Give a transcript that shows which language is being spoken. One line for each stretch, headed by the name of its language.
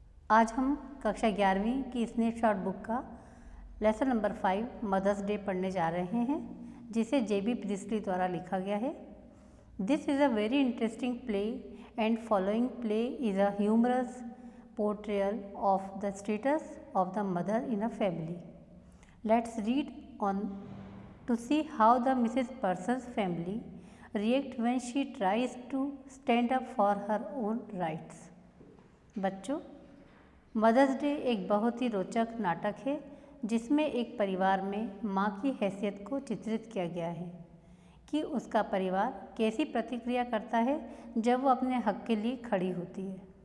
Hindi: आज हम कक्षा 11वीं की स्नैपशॉट बुक का लेसन नंबर 5 मदर्स डे पढ़ने जा रहे हैं, जिसे J.B. Priestley द्वारा लिखा गया है.
English: This is a very interesting play and following play is a humorous portrayal of the status of the mother in a family. Let's read on to see how the Mrs. Person's family react when she tries to stand up for her own rights.
Hindi: बच्चों, mother's day एक बहुत ही रोचक नाटक है जिसमें एक परिवार में माँ की हैसियत को चित्रित किया गया है कि उसका परिवार कैसी प्रतिक्रिया करता है जब वो अपने हक के लिए खड़ी होती है.